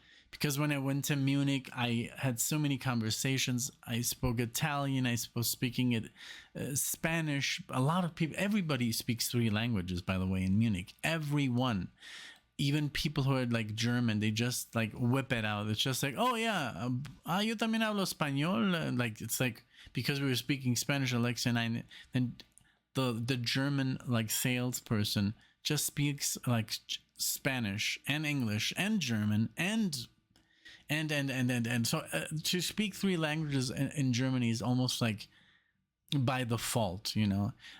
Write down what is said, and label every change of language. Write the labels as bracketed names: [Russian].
[English] Because when I went to Munich, I had so many conversations. I spoke Italian, I was speaking it, Spanish. A lot of people, everybody speaks 3 languages, by the way, in Munich. Everyone. Even people who are like German, they just like whip it out. It's just like, oh yeah, [Spanish] yo también hablo español. [English] Like it's like because we were speaking Spanish, Alexa and I, then the German like salesperson just speaks like Spanish and English and German and so to speak 3 languages in Germany is almost like by default, you know.